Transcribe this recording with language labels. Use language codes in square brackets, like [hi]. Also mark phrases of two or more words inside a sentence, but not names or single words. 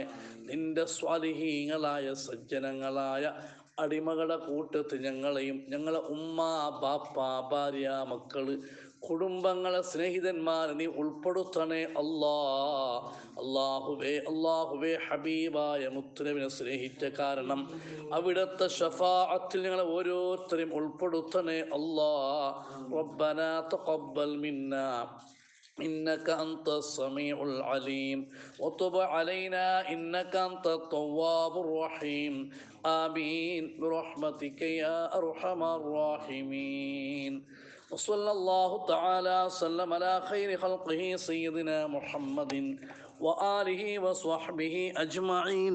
[ml] നിന്റെ സ്വാലിഹീങ്ങളായ സജ്ജനങ്ങളായ അടിമകളുടെ കൂട്ടത്തിൽ ഞങ്ങളെയും ഞങ്ങളെ ഉമ്മ ബാപ്പ ഭാര്യ മക്കള് കുടുംബങ്ങളെ സ്നേഹിതന്മാരെ നീ ഉൾപ്പെടുത്തണേ അല്ലാഹുവേ ഹബീബായ മുത്തുനബിനെ സ്നേഹിച്ച കാരണം അവിടുത്തെ ഷഫാഅത്തിൽ ഞങ്ങളെ ഓരോരുത്തരെയും ഉൾപ്പെടുത്തണേ [ar] ربنا تقبل منا إنك أنت السميع العليم وتب علينا إنك أنت التواب الرحيم آمين برحمتك يا أرحم الراحمين. وصلى الله تعالى وسلم على خير خلقه سيدنا محمد وآله وصحبه أجمعين.